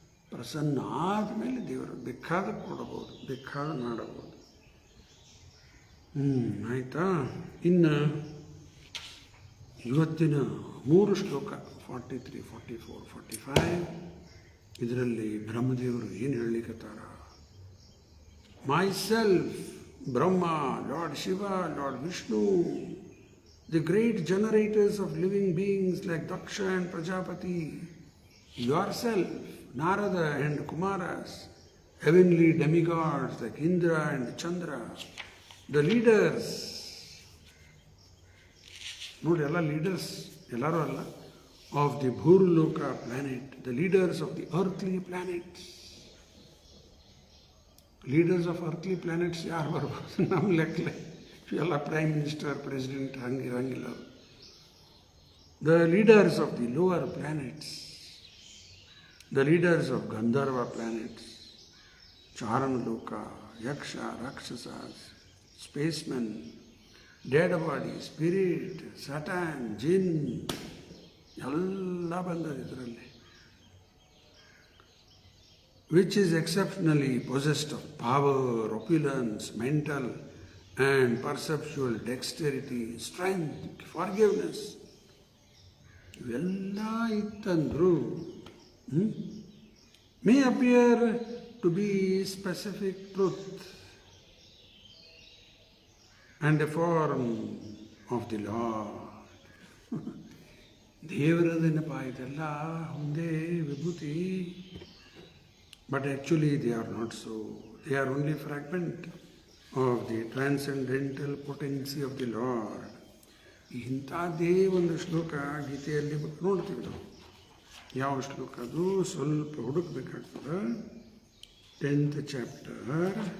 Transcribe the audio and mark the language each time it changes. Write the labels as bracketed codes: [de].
[kn] ಪ್ರಸನ್ನ ಆದಮೇಲೆ ದೇವರು ಬೇಕಾದ ಕೊಡಬಹುದು, ಬೇಕಾದ ಮಾಡಬಹುದು. ಆಯಿತಾ? ಇನ್ನು ಇವತ್ತಿನ 3 ಶ್ಲೋಕ 43, 44, 45 ಇದರಲ್ಲಿ ಬ್ರಹ್ಮದೇವರು ಏನು ಹೇಳಲಿಕ್ಕತ್ತಾರ? [en] myself Brahma, lord Shiva, lord Vishnu, the great generators of living beings like Daksha and Prajapati, yourself, Narada and Kumaras, heavenly demigods like Indra and Chandra, the leaders, [kn] ನೋಡಿ ಎಲ್ಲ ಲೀಡರ್ಸ್, ಎಲ್ಲರೂ ಅಲ್ಲ, [en] of the Bhurloka planet, the leaders of the earthly planets. Leaders of earthly planets [kn] ಯಾರು ಬರ್ಬೋದು ನಮ್ಮ ಲೆಕ್ಕಲೆ? ಎಲ್ಲ prime minister, president ಹಂಗಿರಂಗಿಲ್ಲ. [en] the leaders of the lower planets, the leaders of Gandharva planets, Charanaloka, ಯಕ್ಷ, ರಾಕ್ಷಸ, spacemen, dead body, spirit, Satan, ಜಿನ್ [kn] ಎಲ್ಲ ಬಂದದ ಇದರಲ್ಲಿ. [en] which is exceptionally possessed of power, opulence, mental and perceptual dexterity, strength, forgiveness. [kn] ಇವೆಲ್ಲ ಇತ್ತಂದ್ರು [en] may appear to be specific truth and a form of the Lord. [kn] ದೇವರದೇನಪ್ಪ ಇದೆಲ್ಲ ಒಂದೇ ವಿಭೂತಿ. [en] But actually they are not so. They are only fragment of the transcendental potency of the Lord. [kn] ಇಂಥದ್ದೇ ಒಂದು ಶ್ಲೋಕ ಗೀತೆಯಲ್ಲಿ ನೋಡ್ತೀವಿ ನಾವು. ಯಾವ ಶ್ಲೋಕ ಅದು? ಸ್ವಲ್ಪ ಹುಡುಕಬೇಕಾಗ್ತದೆ. 10th chapter.